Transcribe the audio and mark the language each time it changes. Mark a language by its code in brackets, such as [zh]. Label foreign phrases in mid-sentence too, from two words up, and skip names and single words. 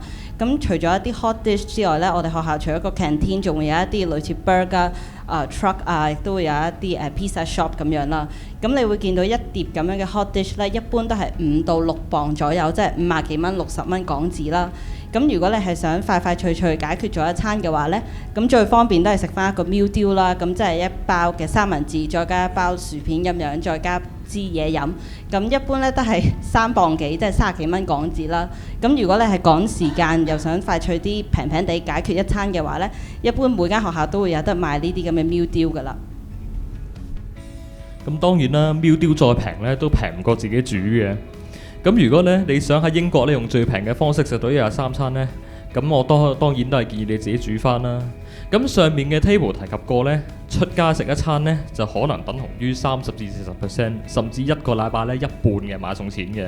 [yue] 咁除咗一啲 [en] hot dish [yue] 之外呢，我哋學校除咗個 canteen，仲會有一啲類似 [en] burger truck [yue] 亦都會有一啲 [en] pizza shop [yue] 咁樣啦。咁你會見到一碟咁樣嘅 [en] hot dish [yue] 呢，一般都係5到6磅左右，即係50幾蚊、60蚊港紙啦。咁如果你係想快快脆脆解決咗一餐嘅話呢，咁最方便都係食翻一個 [en] meal deal [yue] 啦。咁即係一包嘅三文治，再加一包薯片咁樣，再加支嘢飲。咁一般呢都係3磅幾，即係30幾蚊港紙啦。咁如果你係趕時間又想快脆啲平平地解決一餐嘅話呢，一般每間學校都會有得賣呢啲咁嘅 [en] meal deal [yue] 㗎啦。咁當然啦 ， [en] meal deal [yue] 再平呢都平唔過自己煮嘅。咁如果咧你想喺英國咧用最平嘅方式食到一日3餐呢，咁我當然都係建議你自己煮翻啦。咁上面嘅 table 提及過呢，出街食一餐呢，就可能等同於30至40%，甚至一個禮拜呢一半嘅買餸錢嘅。